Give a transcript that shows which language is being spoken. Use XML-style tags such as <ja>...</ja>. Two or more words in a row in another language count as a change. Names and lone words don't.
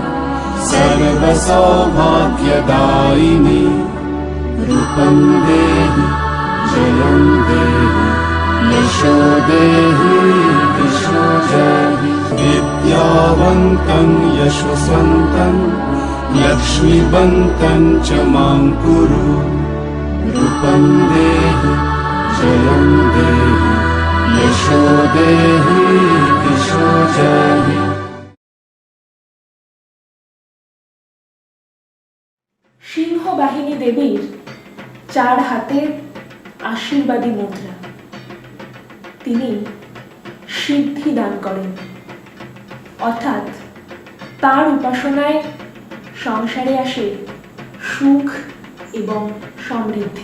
<sa>सर्वसौभाग्यदायिनी रूपं देहि जयं देहि यशो देहि दिशो जहि विद्यावन्तं यशस्वन्तं लक्ष्मीवन्तं च मां कुरु रूपं देहि जयं देहि यशो देहि दिशो जहि</sa> <bn>সিংহ বাহিনী দেবীর 4 হাতের আশীর্বাদী মুদ্রা। তিনি সিদ্ধি দান করেন, অর্থাৎ তার উপাসনায় সংসারে আসে সুখ এবং সমৃদ্ধি।</bn>